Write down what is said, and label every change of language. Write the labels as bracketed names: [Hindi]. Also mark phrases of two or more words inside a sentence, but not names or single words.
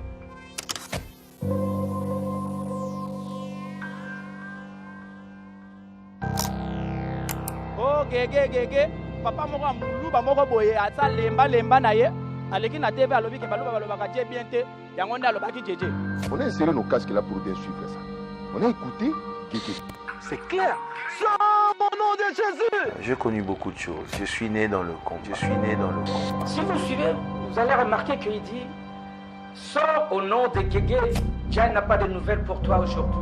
[Lingala] Oh Guégué, papa moko muluba moko boye ata lemba na ye. Aleki na TV alobi ke baloba balobaka Dieu bien te yango nda alobaki jeje. [French] On a inséré nos casques là pour bien suivre ça. On a écouté Guégué. C'est clair. Sans mon nom de Jésus. J'ai connu beaucoup de choses. Je suis né dans le combat. Si vous suivez, vous allez remarquer qu'il dit sors au nom de Guégué. Diane n'a pas de nouvelles pour toi aujourd'hui.